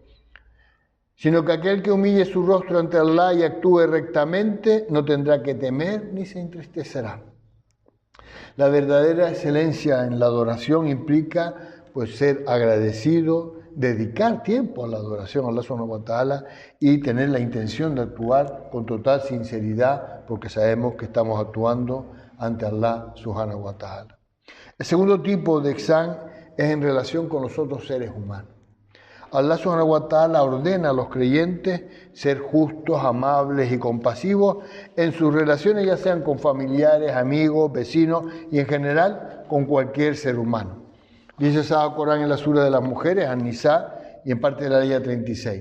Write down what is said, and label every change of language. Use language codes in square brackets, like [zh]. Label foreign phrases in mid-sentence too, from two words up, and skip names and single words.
[es] Sino que aquel que humille su rostro ante Allah y actúe rectamente no tendrá que temer ni se entristecerá. La verdadera excelencia en la adoración implica, pues, ser agradecido, dedicar tiempo a la adoración a Allah [ar] سبحانه وتعالى [es] y tener la intención de actuar con total sinceridad, porque sabemos que estamos actuando ante Allah [ar] سبحانه وتعالى. [es] El segundo tipo de ihsan es en relación con los otros seres humanos. Allah [ar] سبحانه وتعالى [es] ordena a los creyentes ser justos, amables y compasivos en sus relaciones, ya sean con familiares, amigos, vecinos y en general con cualquier ser humano. Dice Sahaba Corán en la sura de las mujeres, An-Nisa, y en parte de la ley 36.